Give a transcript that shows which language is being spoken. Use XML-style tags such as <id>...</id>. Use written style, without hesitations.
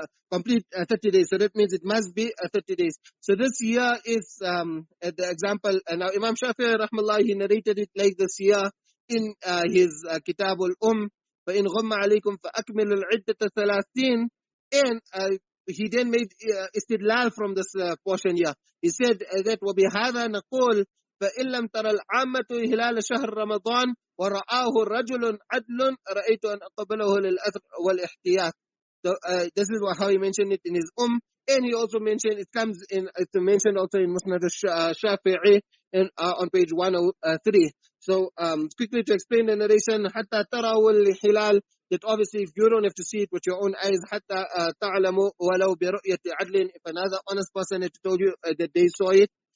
<en>Complete 30 days. So that means it must be 30 days. So this here is the example. And now Imam Shafi'i rahmallah, he narrated it like this here in his Kitab al-Fain</en> <ar>غم عليكم فأكملوا العدة 30.</ar> <en>And he then made istidlal from this portion here. He said that</en> <ar>وَبِهَذَا نَقُولُ فَإِن لَمْ تَرَ الْعَامَّةُ هِلَالَ شَهْرِ رَمَضَانَ وَرَآهُ رَجُلٌ عَدْلٌ رَأَيْتُ أَنْ أَقْبَلَهُ لِلْأَثْرِ وَالْإِحْتِيَاطِ.</ar> <en>So this is how he mentioned it in his and he also mentioned, it comes in, it's mentioned also in Musnad al-Shafi'i on page 103. So quickly to explain the narration,</en> <ar>حَتَّى تَرَوُا الْحِلَالِ,</ar> <en>that obviously if you don't have to see it with your own eyes,</en> <ar>حَتَّى تَعْلَمُوا وَلَوْ بِرُؤْيَةِ عَدْلٍ,</ar> <en>if another honest person had told you that they saw it.</en>